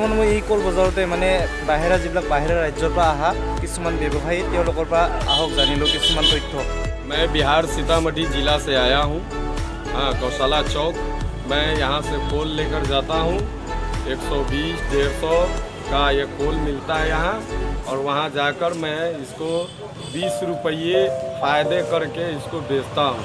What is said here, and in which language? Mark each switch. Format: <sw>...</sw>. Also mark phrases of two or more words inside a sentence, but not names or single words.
<as>এই কল বজাৰতে মানে বাহিৰা যিবিলাক বাহিৰা ৰাজ্যৰ পৰা অহা কিছুমান ব্যৱসায়ী তেওঁলোকৰ পৰা আহক জানিলোঁ কিছুমান তথ্য।</as> <hi>मैं बिहार सीतामढ़ी ज़िला से आया हूँ। हाँ, गौशाला चौक। मैं यहाँ से कोल लेकर जाता हूँ। 120, 150 का ये कोल मिलता है यहाँ, और वहाँ जाकर मैं इसको 20 रुपये फ़ायदे करके इसको बेचता हूँ।</hi>